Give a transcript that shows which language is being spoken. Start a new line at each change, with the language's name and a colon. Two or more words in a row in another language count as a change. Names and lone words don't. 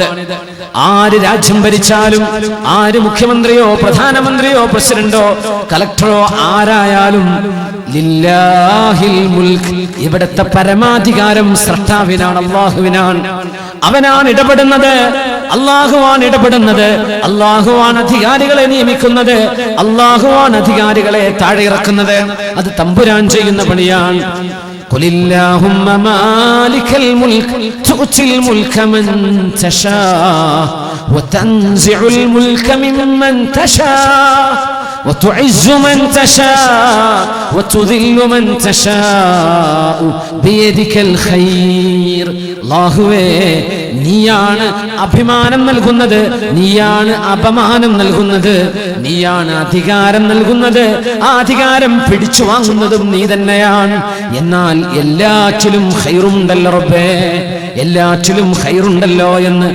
Malayalam: ആര് രാജ്യം ഭരിച്ചാലും, ആര് മുഖ്യമന്ത്രിയോ പ്രധാനമന്ത്രിയോ പ്രസിഡന്റോ കളക്ടറോ ആരായാലും
Arabic: لله الملك,
Malayalam: ഇവിടുത്തെ പരമാധികാരം സ്രഷ്ടാവിനാണ്, അല്ലാഹുവിനാണ്. അവനാണ് ഇടപെടുന്നത്, അല്ലാഹുവാണ് ഇടപെടുന്നത്, അല്ലാഹുവാണ് അധികാരികളെ നിയമിക്കുന്നത്, അല്ലാഹുവാണ് അധികാരികളെ താഴെ ഇറക്കുന്നത്. അത് തമ്പുരാൻ ചെയ്യുന്ന പണിയാണ്.
Arabic: قل اللهم مالك الملك تؤتي الملك من تشاء وتنزع الملك ممن تشاء وتعز من تشاء وتذل من تشاء بيدك الخير.
Malayalam: അല്ലാഹുവേ, നീയാണ് അഭിമാനം നൽകുന്നത്, നീയാണ് അപമാനം നൽകുന്നത്, നീയാണ് അധികാരം നൽകുന്നത്, ആ അധികാരം പിടിച്ചു വാങ്ങുന്നതും നീ തന്നെയാണ്. എന്നാൽ എല്ലാറ്റിലും ഖൈറുണ്ടല്ലോ റബ്ബേ, എല്ലാറ്റിലും ഖൈറുണ്ടല്ലോ എന്ന്.